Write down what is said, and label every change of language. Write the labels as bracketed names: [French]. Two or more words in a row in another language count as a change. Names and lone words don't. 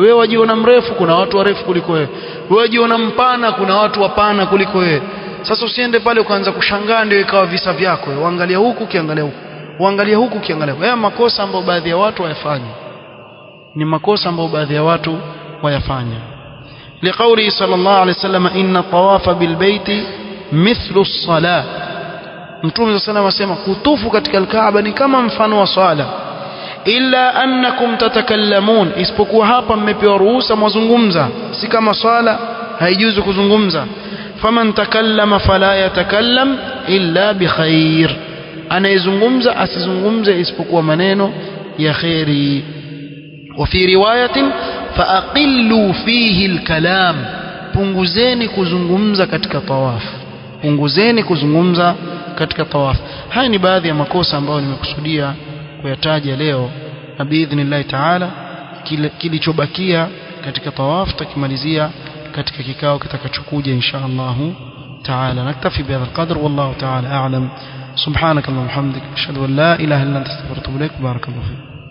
[Swahili] Wewe wajiona mrefu, kuna watu warefu kuliko wewe. Wewe wajiona mpana, kuna watu wapana kuliko wewe. Sasa usiende pale ukaanza kushangaa ndio ikawa visa vyako. Uangalia huku kiangalia huku, uangalia huku kiangalia huku. Makosa ambayo baadhi ya watu wayafanya, ni makosa ambayo baadhi ya watu wayafanya. [Arabic] لقوله صلى الله عليه وسلم إن الطواف بالبيت مثل الصلاة. [Swahili] Mtume [Arabic] صلى الله عليه وسلم [Swahili] kutufu katika Kaaba ni kama mfano wa swala. [Arabic] إلا أنكم تتكلمون, [Swahili] isipokuwa hapa mmepewa ruhusa mwazungumza, si kama swala haijuzu kuzungumza. [Arabic] فمن تكلم فلا يتكلم إلا بخير, [Swahili] anayezungumza asizungumze isipokuwa maneno ya khairi. [Arabic] وفي رواية فأقلوا فيه الكلام, [Swahili] punguzeni kuzungumza katika tawaf, punguzeni kuzungumza katika tawaf. Haya ni baadhi ya makosa ambayo nimekusudia kuyataja leo, na [Arabic] بإذن الله تعالى [Swahili] kilichobakia katika tawaf tutakimalizia katika kikao kitakachokuja [Arabic] إن شاء الله تعالى. نكتفي بهذا القدر, والله تعالى أعلم. سبحانك اللهم وبحمدك أشهد أن لا إله إلا أنت أستغفرك وأتوب إليك. بارك الله فيك.